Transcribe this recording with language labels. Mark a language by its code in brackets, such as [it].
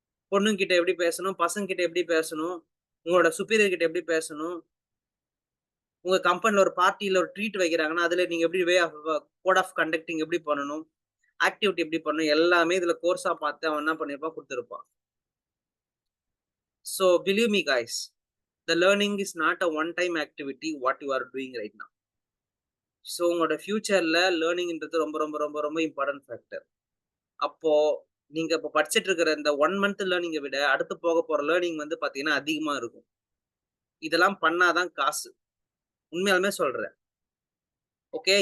[ta] பொண்ணுங்கிட்ட எப்படி பேசணும்? பசங்ககிட்ட எப்படி பேசணும்? உங்களோட சுப்பீரியர் கிட்ட எப்படி பேசணும்? உங்க கம்பெனில ஒரு பார்ட்டில ஒரு ட்ரீட் வைக்கிறாங்கன்னா, அதுல நீங்க எப்படி கோட் ஆஃப் கண்டக்டிங் எப்படி பண்ணணும்? ஆக்டிவிட்டி எப்படி பண்ணணும்? எல்லாமே இதுல கோர்ஸா பார்த்து அவன் என்ன பண்ணியிருப்பான் குடுத்திருப்பான். [en] So believe me guys. The learning is not a one time activity what you are doing right now. [ta] So உங்களோட ஃபியூச்சர்ல லேர்னிங்ன்றது ரொம்ப ரொம்ப ரொம்ப ரொம்ப இம்பார்ட்டன்ட் ஃபேக்டர். அப்போ நீங்க இப்போ படிச்சுட்டு இருக்கிற இந்த 1 மந்த் லேர்னிங்க விட அடுத்து போக போற லேர்னிங் வந்து பார்த்தீங்கன்னா அதிகமா இருக்கும். இதெல்லாம் பண்ணா தான் காசு. உண்மையாலுமே சொல்றேன். ஓகே.